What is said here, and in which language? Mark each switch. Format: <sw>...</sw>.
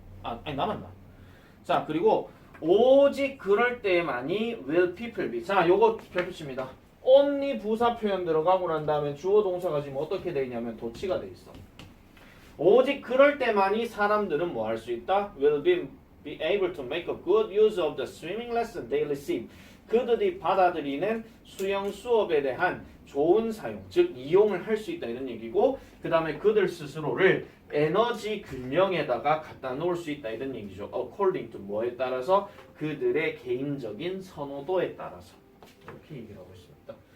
<ko>아니 남았나? 자, 그리고 오직 그럴 때만이 will people be. 자, 요거 별표칩니다. only 부사 표현 들어가고 난 다음에 주어 동사가 지금 어떻게 돼 있냐면 도치가 돼 있어. 오직 그럴 때만이 사람들은 뭐 할 수 있다?</ko> <en>will be able to make a good use of the swimming lesson they receive.</en> <ko>그들이 받아들이는 수영 수업에 대한 좋은 사용, 즉 이용을 할 수 있다 이런 얘기고, 그 다음에 그들 스스로를 에너지 균형에다가 갖다 놓을 수 있다 이런 얘기죠. according to 뭐에 따라서? 그들의 개인적인 선호도에 따라서 이렇게 얘기를 하고 있습니다.</ko>